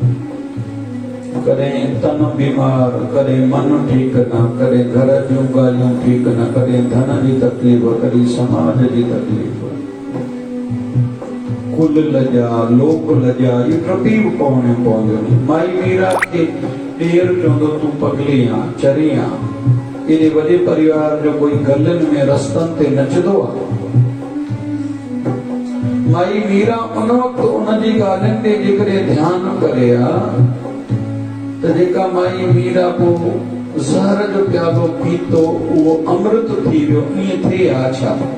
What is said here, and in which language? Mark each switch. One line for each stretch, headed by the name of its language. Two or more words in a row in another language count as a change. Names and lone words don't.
Sindhi: कॾहिं तन बीमार, कॾहिं मन ठीक न, कॾहिं घर जूं ॻाल्हियूं ठीक न, कॾहिं धन जी तकलीफ़, कॾहिं समाज जी तकलीफ़, कुल लॼा, लोक लॼा, ये टपी बि पवणियूं पवंदियूं। माई मीरा खे ॾेर चवंदो तूं पगली आ, चरी आ। एॾे वॾे परिवार जो कोई गलियुनि में रस्तनि ते नचंदो आहे। माई मीरा उन वक़्तु उनजी ॻाल्हियुनि ते जेकॾहिं ध्यानु करे आ त जेका माई मीरा पोइ ज़हर जो प्यालो पीतो उहो अमृत थी वियो, ईअं थिए हा छा?